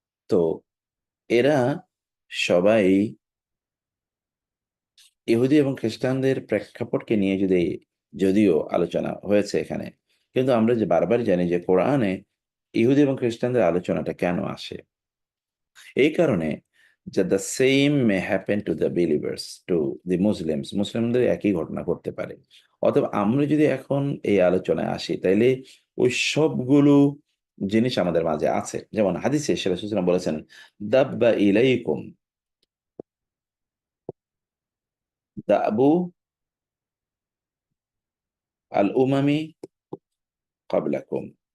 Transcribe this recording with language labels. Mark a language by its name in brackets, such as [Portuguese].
[Bangla] তো এরা সবাই ইহুদি এবং খ্রিস্টানদের প্রেক্ষাপটকে নিয়ে যদিও আলোচনা হয়েছে এখানে। কিন্তু আমরা যে বারবার জানি যে কোরআনে ইহুদি এবং খ্রিস্টানদের আলোচনাটা কেন আসে? এই কারণে যে [English] the same may happen to the believers, to the Muslims. [Bangla] মুসলিমদের একই ঘটনা ঘটতে পারে। অতএব আমরা যদি এখন এই আলোচনায় আসি তাইলে ওই সবগুলো জিনিস আমাদের মাঝে আছে। যেমন হাদিসে রাসূল সাল্লাল্লাহু আলাইহি ওয়াসাল্লাম বলেছেন, [Arabic] "দাব্বা ইলাইকুম দাবু আল উমামি ক্বাবলাকুম।"